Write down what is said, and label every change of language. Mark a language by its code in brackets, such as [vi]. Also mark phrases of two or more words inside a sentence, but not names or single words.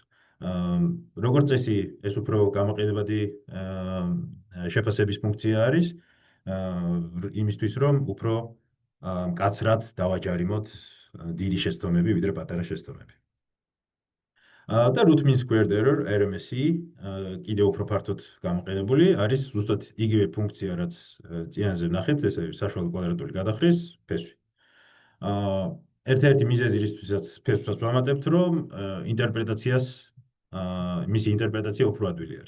[ka] როგორც წესი, ეს უფრო გამოყენებადი შეფასების ფუნქცია არის იმისთვის, რომ უფრო მკაცრად დავაჯარიმოთ დიდი შეცდომები, ვიდრე პატარა შეცდომები. [en] და root mean squared error, RMSE, [ka] კიდევ უფრო ფართოდ გამოყენებული არის ზუსტად იგივე ფუნქცია, რაც წინაზე ვნახეთ, ეს არის საშუალო კვადრატული გადახრის ფესვი. ერთ-ერთი მიზეზი რისთვისაც ფესვსაც ვამატებთ, რომ მისი ინტერპრეტაცია უფრო ადვილი არის.